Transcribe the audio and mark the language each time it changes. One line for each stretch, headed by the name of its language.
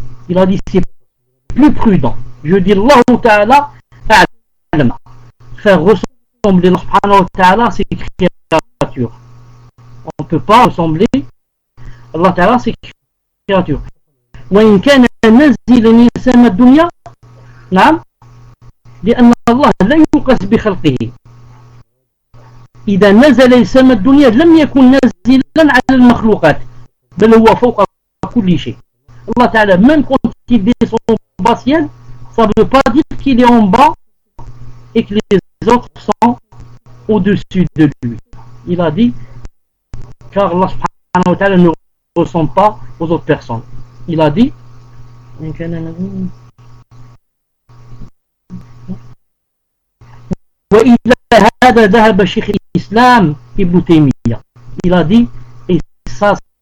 French: Il a dit c'est plus prudent. Je dis Allah Ta'ala a'lam. Faire ressembler Allah Subhanahu wa Ta'ala à ses créatures. On ne peut pas ressembler Allah Ta'ala à ses créatures.
Arabic: وإن كان نزل لسماء الدنيا, نعم, لأن الله لا يقاس بخلقه. إذا نزل لسماء الدنيا لم يكن نازلا على المخلوقات, بل هو فوق كل شيء.
French: Allah Ta'ala, même quand il descend au bas ciel, ça ne veut pas dire qu'il est en bas et que les autres sont au-dessus de lui. Il a dit, car Allah Subhanahu wa Ta'ala ne ressemble pas aux autres personnes. Il a dit
Arabic: وإلى هذا ذهب شيخ الإسلام ابن تيمية.
French: Il a dit, et ça